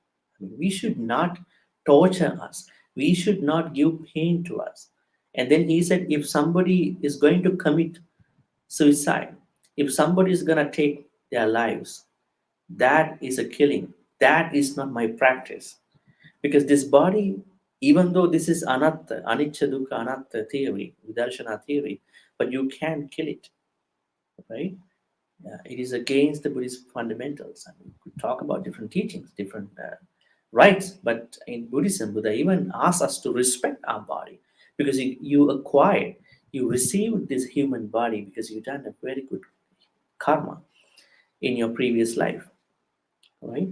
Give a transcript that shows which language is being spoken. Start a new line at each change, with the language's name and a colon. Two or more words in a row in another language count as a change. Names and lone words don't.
English: I mean, we should not torture us. We should not give pain to us. And then he said, if somebody is going to commit suicide, if somebody is going to take their lives, that is a killing. That is not my practice. Because this body, even though this is
Pali: anatta, anicca dukkha anatta
English: theory, vidarshana theory, but you can't kill it, right? It is against the Buddhist fundamentals. I mean, we could talk about different teachings, different rights, but in Buddhism, Buddha even asks us to respect our body because you acquired, you received this human body because you've done a very good karma in your previous life, right?